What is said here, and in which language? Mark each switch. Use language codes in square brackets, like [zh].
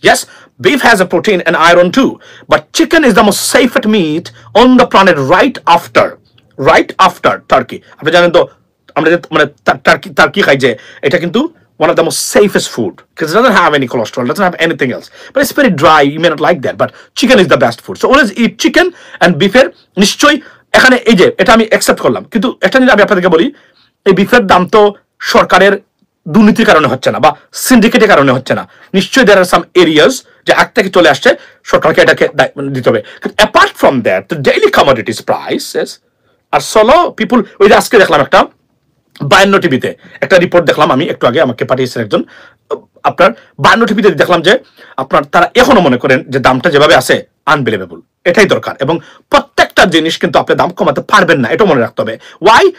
[en] Yes, beef has a protein and iron too, but chicken is the most safest meat on the planet right after turkey. [bn] আপনি জানেন তো আমরা যে মানে turkey খাই যে, এটা কিন্তু [en] one of the most safest food because it doesn't have any cholesterol, doesn't have anything else, but it's very dry, you may not like that, but chicken is the best food. So always eat chicken and beef [bn] এর নিশ্চয়ই এখানে এই যে এটা আমি accept করলাম, কিন্তু একটা জিনিস আমি আপনাদেরকে বলি, এই বিফের দাম তো সরকারের দুর্নীতির কারণে হচ্ছে না বা সিন্ডিকেটের কারণে হচ্ছে না। নিশ্চয়ই [en] there are some areas [bn] যে আগ থেকে চলে আসছে, সরকারকে এটাকে দিতে হবে। [en] apart from that the daily commodities prices are so low. [bn] people, ওই যে আজকে দেখলাম একটা 52 টিভিতে একটা রিপোর্ট দেখলাম, আমি একটু আগে আমাকে পাঠিয়েছেন একজন, আপনার 52 টিভিতে দেখলাম যে আপনার তারা এখনো মনে করেন যে দামটা যেভাবে আছে আনবিলিভেবল। এটাই দরকার, এবং প্রত্যেকটা জিনিস কিন্তু আপনি দাম কমাতে পারবেন না, এটা মনে রাখতে হবে। ওয়াই?